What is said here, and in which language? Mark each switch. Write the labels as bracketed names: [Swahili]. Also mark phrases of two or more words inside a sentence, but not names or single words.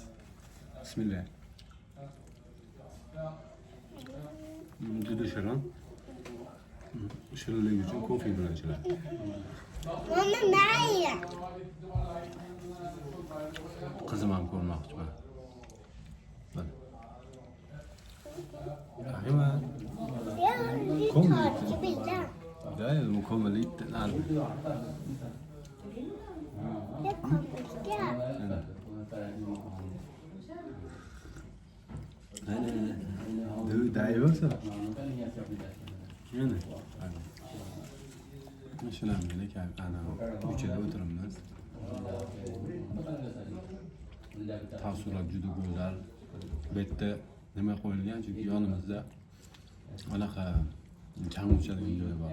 [Uzbek] Bismillah. Juda shirin. Shirinligi uchun kofe bilan ichiladi. [Swedish] Mama, nej! [Uzbek] Qizim ham ko'rmoqchiman. Ayva. [Swedish] Ja, vi tar till bilden. Ja, de kommer lite närmare. Jag kommer inte. Nej. Du, det är ju också. [Uzbek] Yine. Shularni ana uchada o'tiribmiz. Taassurot juda go'zal. Bu yerda nima qo'yilgan? Chunki yonimizda anaqa chang uchadigan joy bor.